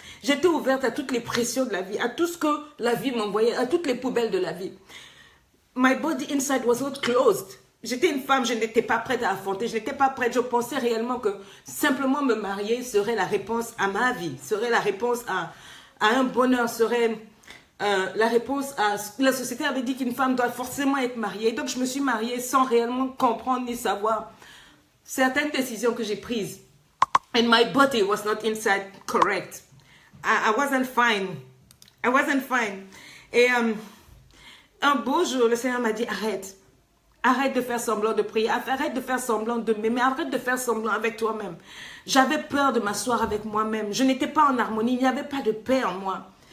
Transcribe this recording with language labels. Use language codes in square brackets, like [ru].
[fr] J'étais ouverte à toutes les pressions de la vie, à tout ce que la vie m'envoyait, à toutes les poubelles de la vie. [en] My body inside was not closed. [fr] J'étais une femme, je n'étais pas prête à affronter, je n'étais pas prête. Je pensais réellement que simplement me marier serait la réponse à ma vie, serait la réponse à un bonheur, serait la réponse à... La société avait dit qu'une femme doit forcément être mariée. Donc je me suis mariée sans réellement comprendre ni savoir certaines décisions que j'ai prises. [en] And my body was not inside correct. I wasn't fine. I wasn't fine. [fr] Et un beau jour, le Seigneur m'a dit, arrête. Arrête de faire semblant de prier. Arrête de faire semblant de m'aimer. Arrête de faire semblant avec toi-même. J'avais peur de m'asseoir avec moi-même. Je n'étais pas en harmonie. Il n'y avait pas de paix en moi.